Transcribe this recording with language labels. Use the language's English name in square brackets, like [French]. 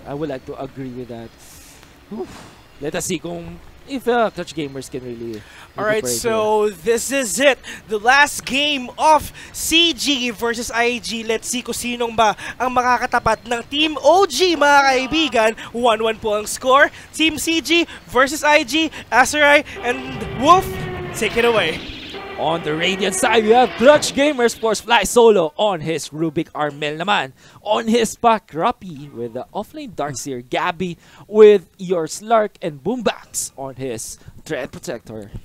[English] I would like to agree with that. Let us see if Clutch Gamers can really... Alright, so this is it. The last game of CG versus IG. Let's see [Filipino] kung sinong ba ang makakatapat ng Team OG, mga kaibigan. 1-1 po ang score. Team CG versus IG. [English] Aserai and Wolf, take it away. On the Radiant side, we have Clutch Gamers Force Fly Solo on his Rubik Armel naman. On his back, Rappy with the offlane Darkseer, Gabby with your Slark, and Boombax on his Dread Protector.